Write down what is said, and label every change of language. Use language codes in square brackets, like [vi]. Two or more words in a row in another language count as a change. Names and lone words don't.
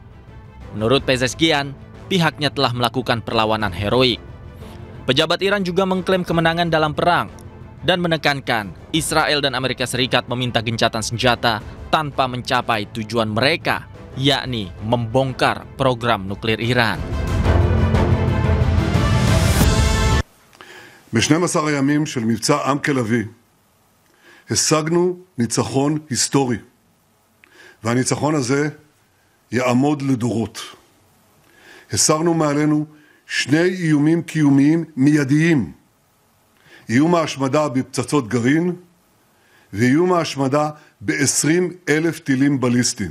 [id] Menurut Pezeshkian, pihaknya telah melakukan perlawanan heroik. Pejabat Iran juga mengklaim kemenangan dalam perang dan menekankan Israel dan Amerika Serikat meminta gencatan senjata tanpa mencapai tujuan mereka, yakni membongkar program nuklir Iran. [he] ב-12 הימים של מבצע עם כלבי השגנו ניצחון היסטורי, והניצחון הזה יעמוד לדורות. הסרנו מעלינו 2 איומים קיומיים מיידיים, איום ההשמדה בפצצות גרעין ואיום ההשמדה ב-20,000 טילים בליסטיים.